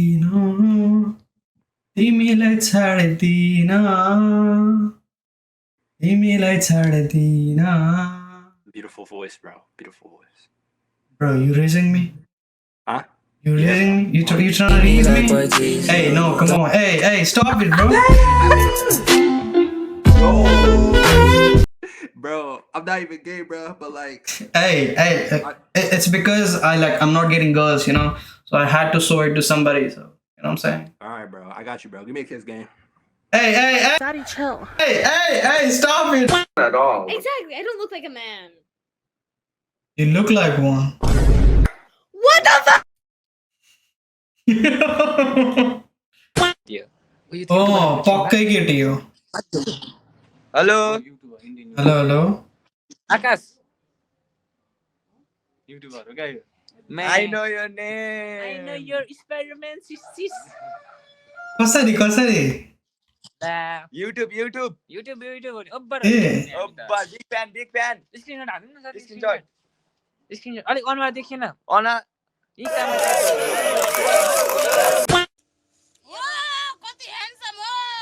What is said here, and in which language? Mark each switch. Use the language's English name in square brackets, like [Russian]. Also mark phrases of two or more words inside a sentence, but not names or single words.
[Nepali] तिमीलाई छाड्दिन तिमीलाई छाड्दिन [English] Beautiful voice, bro. Beautiful voice. Bro, you raising me? Huh? You raising me? You trying to raise me? Hey, no, come on. Hey, stop it, bro. Bro, I'm not even gay, bro, but like. Hey, it's because I'm not getting girls, you know. So I had to show it to somebody. So you know what I'm saying? All right, bro. I got you, bro. Give me a kiss game. Hey. Daddy, chill. Hey, stop it. At all. Exactly. I don't look like a man. You look like one. What the fuck? [Nepali] Oh, पक्कै केटी हो. हेलो Hello. आकाश युट्युबर हो क्या यो [English] I know your name. your experiment sis [Nepali] कसरी YouTube. युट्युब अब्बर ए [English] Abba, big fan. [Nepali] स्क्रिनशट हाल्नु न सर Screenshot. स्क्रिनशट अलिक अनुहार देखिएन Ona. यी काम कति ह्यान्डसम हो.